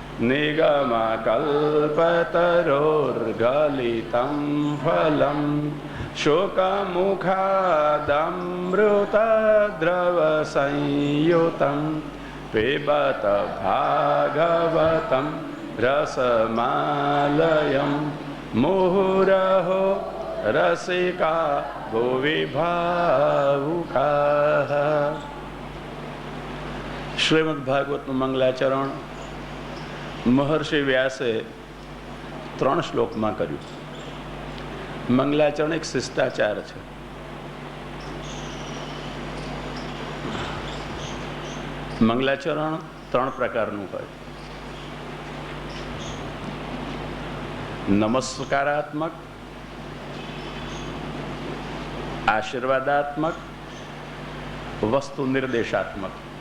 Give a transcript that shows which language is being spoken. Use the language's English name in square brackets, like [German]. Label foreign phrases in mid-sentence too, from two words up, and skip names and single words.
[Sanskrit] निगमकल्पतरोर्गलितं फलं शुकमुखादमृतद्रवसंयुतं पिबत भागवतं रसमालयं मुहुरहो रसिका भुवि भावुकाः। [Gujarati] શ્રીમદ્ભાગવત મંગલાચરણ મહર્ષિ વ્યાસે 3 શ્લોકમાં કર્યું. મંગલાચરણ એક શિષ્ટાચાર છે. મંગલાચરણ 3 પ્રકારનું હોય. નમસ્કારાત્મક, આશીર્વાદાત્મક, વસ્તુ નિર્દેશાત્મક.